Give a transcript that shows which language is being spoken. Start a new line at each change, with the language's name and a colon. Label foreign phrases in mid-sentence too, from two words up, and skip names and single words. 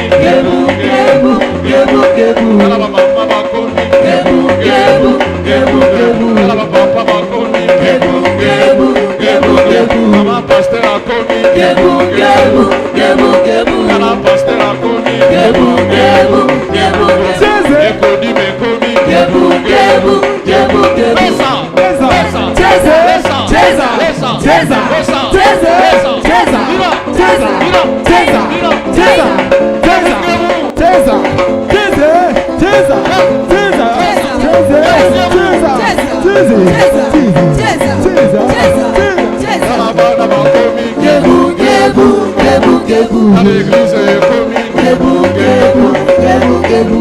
Lingala: gebu gebu gebu gebu. Ala mama bakomi gebu gebu gebu gebu. Ala papa bakomi gebu gebu gebu gebu. Mama pasteur akomi gebu gebu gebu gebu. Ala pasteur akomi gebu gebu gebu gebu. Ekodi mekomi gebu gebu gebu gebu. Esa esa esa Cheza, esa cheza, esa cheza, esa
Swahili: cheza, cheza,
Lingala: mira cheza, mira cheza, mira
Swahili: cheza, cheza, cheza,
Lingala: Bana bakomi gebu, gebu, gebu, gebu.
French: À l'église ekomi
Lingala: Gebu, gebu, gebu, gebu.